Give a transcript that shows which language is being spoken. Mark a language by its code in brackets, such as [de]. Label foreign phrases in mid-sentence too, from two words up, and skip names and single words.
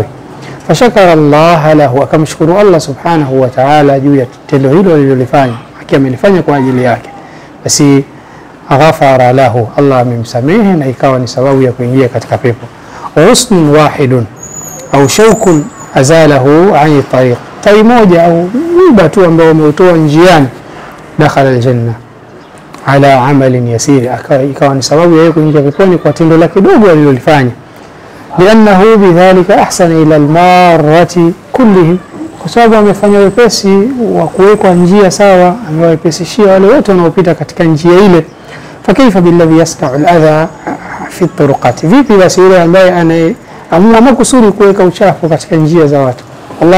[ar] فشكر الله له, [sw] akamshukuru Allah [ar] سبحانه وتعالى [sw] juu ya tendo hilo alilofanya, amelifanya kwa ajili yake. Basi [ar] غفر له, [sw] Allah amemsamehe na ikawa ni sababu ya kuingia katika pepo. [ar] غصن واحد أو شوك أزاله عن الطريق, [sw] tawi moja au miba tu ambao umeutoa njiani, [ar] دخل الجنة على عمل يسير, [sw] ikawa ni sababu ya kuingia peponi kwa tendo la kidogo alilolifanya. [ar] لأنه بذلك أحسن إلى المارة كلهم, [sw] kwa sababu amefanya wepesi wa kuwekwa njia sawa, amewepesishia wale wote wanaopita katika njia ile. [ar] فكيف بالذي يصنع الأذى في الطرقات, [sw] vipi basi yule ambaye anaamua makusudi kuweka uchafu katika njia za watu.